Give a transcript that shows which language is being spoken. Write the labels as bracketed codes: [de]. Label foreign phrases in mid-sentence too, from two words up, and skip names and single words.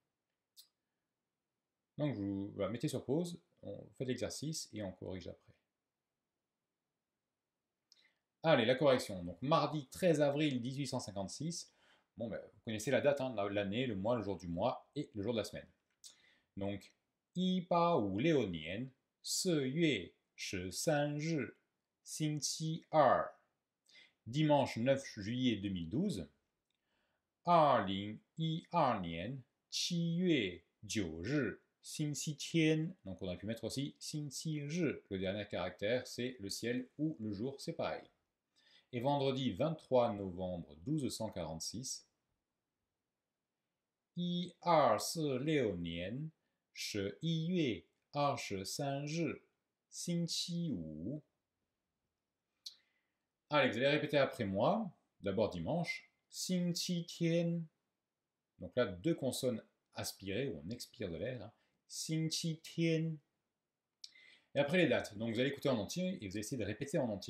[fr] Donc vous mettez sur pause, on fait l'exercice et on corrige après. Allez, la correction. Donc mardi 13 avril 1856. Bon, ben, vous connaissez la date, hein, l'année, le mois, le jour du mois et le jour de la semaine. [zh] Donc, 1856 年4月13日 星期二 [fr] dimanche 9 juillet 2012. [zh] 2012 年7月9日 星期天. [fr] Donc on a pu mettre aussi 星期日. Le dernier caractère, c'est le ciel ou le jour, c'est pareil. Et vendredi 23 novembre 1246. [zh] 1246 年11月23日 星期五. [fr] Allez, vous allez répéter après moi. D'abord dimanche. [zh] 星期天. [fr] Donc là, deux consonnes aspirées, où on expire de l'air. Hein. [zh] 星期天. [fr] Et après les dates. Donc vous allez écouter en entier et vous allez essayer de répéter en entier.